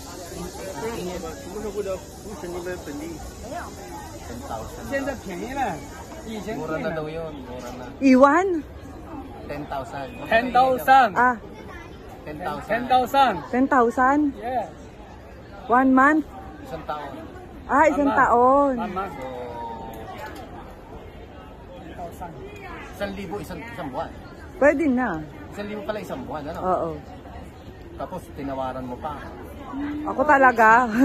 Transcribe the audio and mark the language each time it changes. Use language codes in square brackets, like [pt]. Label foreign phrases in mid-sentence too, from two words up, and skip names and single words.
[zh] 不是或者不是你们本地？没有。现在便宜了，以前贵了。 [tl] Iwan? 10,000。 Ah, 10,000。 10,000? [en] Yeah。 1 month? [tl] Isang taon. Ah, isang taon. 1,000 isang buwan. Pwede na. 1,000 pala isang buwan, ano? Oo. Tapos tinawaran mo pa. Ako talaga.